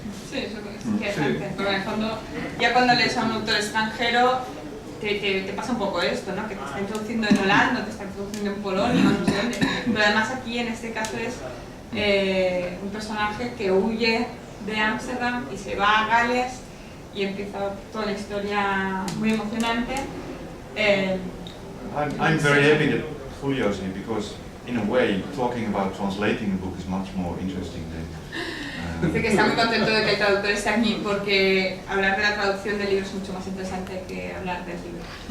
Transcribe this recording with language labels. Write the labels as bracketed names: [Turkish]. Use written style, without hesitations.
[Spanish] Sí, eso es interesante, porque en el fondo, ya cuando lees a un autor extranjero, te pasa un poco esto, ¿no? Que te está introduciendo en Holanda, te está introduciendo en Polonia, no sé dónde. Pero además aquí, en este caso, es un personaje que huye de Ámsterdam y se va a Gales y empieza toda la historia muy emocionante. [English] I'm very happy that Julio's here because, in a way, talking about translating a book is much more interesting than. [Spanish] Dice que está muy contento de que el traductor esté aquí porque hablar de la traducción del libro es mucho más interesante que hablar del libro.